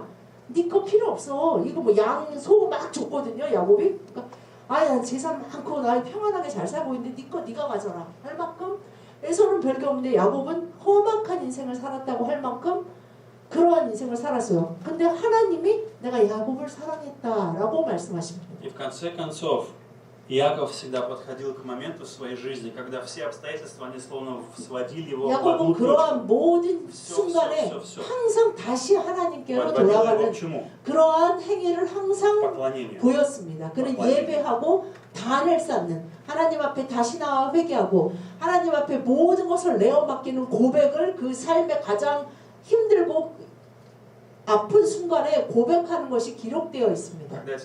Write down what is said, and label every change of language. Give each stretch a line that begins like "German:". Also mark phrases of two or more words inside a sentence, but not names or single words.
Korean: 네 거 필요 없어. 이거 뭐 소 막 줬거든요. 야곱이. 그러니까 난 재산 많고 나 평안하게 잘 살고 있는데 네 거 네가 가져라 할 만큼 에서는 별게 없는데 야곱은 험악한 인생을 살았다고 할 만큼 그러한 인생을 살았어요. 근데 하나님이 내가 야곱을 사랑했다라고 말씀하십니다.
Russian: И в конце концов, Иаков всегда подходил к моменту в своей жизни, когда все обстоятельства, они словно сводили его в одну
Korean: 야곱은 그러한
Russian: точку.
Korean: 모든 순간에 항상 다시 하나님께로 돌아가는 그러한 행위를 항상 보였습니다. 그는 예배하고 단을 쌓는 하나님 앞에 다시 나와 회개하고 하나님 앞에 모든 것을 내어 맡기는 고백을 그 삶의 가장 힘들고 아픈 순간에 고백하는 것이 기록되어 있습니다.